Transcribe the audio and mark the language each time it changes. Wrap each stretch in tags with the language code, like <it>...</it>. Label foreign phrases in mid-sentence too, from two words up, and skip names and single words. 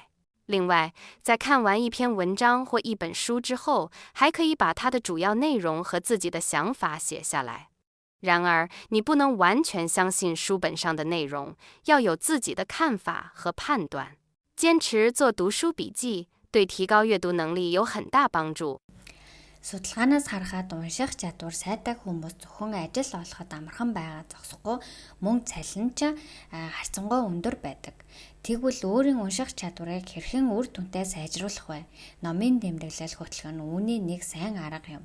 <zh>另外，在看完一篇文章或一本书之后，还可以把它的主要内容和自己的想法写下来。然而，你不能完全相信书本上的内容，要有自己的看法和判断。坚持做读书笔记，对提高阅读能力有很大帮助。</zh> <mn>Судалгаанаас харахад унших чадвар сайтай хүмүүс зөвхөн ажил олоход амархан байгаа зогсохгүй мөн цалин ч харьцангуй өндөр байдаг. Тэгвэл өөрийн унших чадварыг хэрхэн үр дүнтэй сайжруулах вэ? Номын тэмдэглэл хөтлөх нь үүний нэг сайн арга юм.</mn>